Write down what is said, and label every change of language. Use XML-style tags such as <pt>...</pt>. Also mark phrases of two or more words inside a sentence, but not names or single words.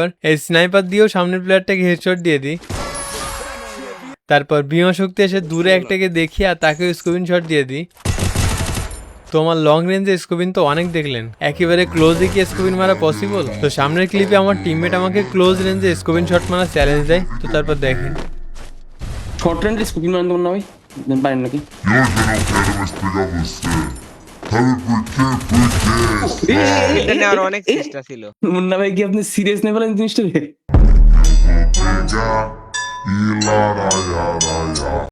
<bn>এই স্নাইপার দিয়েও সামনের প্লেয়ারটাকে হেডশট দিয়ে দিই। তারপর বিমা শক্তি এসে দূরে একটাকে দেখি আর তাকেও</bn> <en>scoping shot</en> <bn>দিয়ে দিই। তো আমার</bn> <en>long range scoping</en> <bn>তো অনেক দেখলেন, একেবারে ক্লোজে কি স্কোপিন মারা পসিবল? তো সামনের ক্লিপে আমার টিমমেট আমাকে</bn> <en>close range scoping shot</en> <bn>মারা চ্যালেঞ্জ দেয়, তো তারপর দেখেন।</bn> <en>short range scoping</en> <bn>মারেন তোমরা ভাই? পারেন নাকি?</bn> <pt>E hoje eu não quero mais pegar você. Sabe por quê? Porque é só.</pt> <bn>এটা নেওয়ার অনেক চেষ্টা ছিল। মুন্না ভাই কি আপনি সিরিয়াস নেবেন জিনিসটাকে?</bn> <pt>Pegar e laraiaraia.</pt>